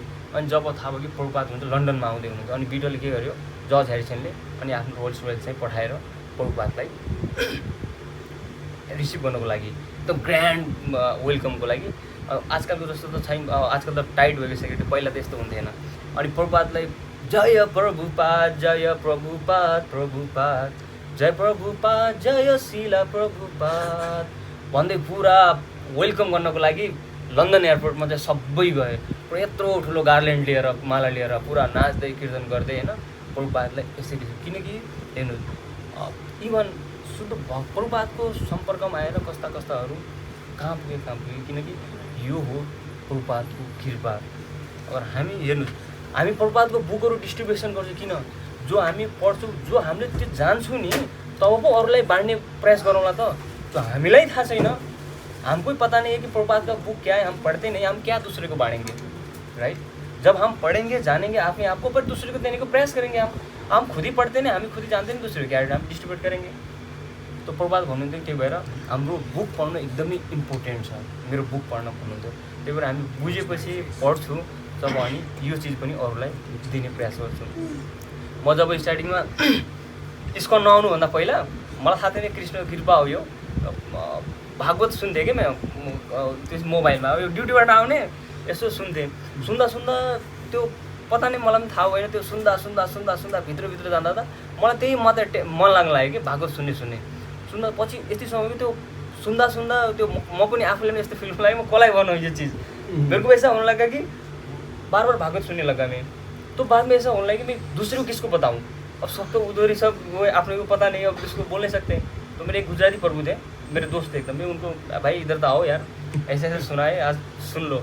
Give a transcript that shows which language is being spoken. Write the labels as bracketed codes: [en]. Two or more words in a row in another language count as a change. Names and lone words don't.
[ne] अनि जब थाहा भयो कि प्रभुपाद हुन्छ लन्डनमा आउँदै हुनुहुन्छ, अनि बिटलले के गर्यो जर्ज ह्यारिसनले अनि आफ्नो रोल्स रोयल्स चाहिँ पठाएर प्रभुपादलाई रिसिभ गर्नको लागि एकदम ग्रान्ड वेलकमको लागि। आजकलको जस्तो त छैन, आजकल त टाइट भइसक्यो, त्यो पहिला त यस्तो हुन्थेन। अनि प्रभुपादलाई जय प्रभुपाद, जय प्रभुपाद, प्रभुपाद जय प्रभुपाद, जय शिला प्रभुपाद भन्दै पुरा वेलकम गर्नको लागि लन्डन एयरपोर्टमा चाहिँ सबै गए। पुरा यत्रो ठुलो गार्ल्यान्ड लिएर, माला लिएर पुरा नाच्दै कीर्तन गर्दै होइन प्रभुपादलाई यसरी। किनकि हेर्नु इभन शुद्ध प्रभुपादको सम्पर्कमा आएर कस्ता कस्ताहरू कहाँ पुगे, किनकि यो हो प्रभुपादको कृपा। अगर हामी हेर्नु, हामी प्रभुपादको बुकहरू डिस्ट्रिब्युसन गर्छौँ किन? जो हामी पढ्छौँ, जो हामीले त्यो जान्छौँ नि, तब पो अरूलाई बाँड्ने प्रयास गरौँला त। जो हामीलाई थाहा छैन, [hi] हमको पता नहीं है कि प्रभुपाद का बुक क्या है, हम पढ़ते नहीं, हम क्या दूसरे को बाँटेंगे, राइट? जब हम पढ़ेंगे, जानेंगे अपने आप को, पर दूसरे को देने को प्रयास करेंगे। हम खुद ही पढ़ते नहीं, हम खुद ही जानते नहीं, दूसरे को क्या हम डिस्ट्रिब्युट करेंगे। [ne] तो प्रभुपाद भन्नुहुन्थ्यो, त्यही भएर हाम्रो बुक पढ्नु एकदमै इम्पोर्टेन्ट छ। मेरो बुक पढ्न भन्नुहुन्थ्यो। त्यही भएर हामी बुझेपछि पढ्छु, तब अनि यो चिज पनि अरूलाई दिने प्रयास गर्छु। म जब स्टार्टिङमा इस्कन नआउनुभन्दा पहिला मलाई थाहा थिएन कृष्णको कृपा हो यो। भागवत सुन्थेँ कि म त्यो मोबाइलमा, यो ड्युटीबाट आउने यसो सुन्थेँ। सुन्दा सुन्दा त्यो पता नै मलाई पनि थाहा भएन, त्यो सुन्दा सुन्दा सुन्दा सुन्दा भित्रभित्र जाँदा त मलाई त्यही मात्रै मन लाग्न लाग्यो कि भागवत सुन्ने सुन्दा पछि यति समय त्यो सुन्दा सुन्दा त्यो म पनि आफूले पनि यस्तो फिल लाग्यो, म कसलाई भनौँ यो चिज। [hi] मेरे को ऐसा होने लगा कि बार बार भागवत सुनने लगा मैं। तो बाद में ऐसा होने लगा कि मैं दूसरे को किसको बताऊँ, अब सब तो उधर ही सब वो अपने को पता नहीं, अब किसको बोल नहीं सकते। तो मेरे एक गुजराती प्रभु थे, मेरे दोस्त थे एकदम, मैं उनको भाई इधर तो आओ यार, ऐसे ऐसे सुना है, आज सुन लो।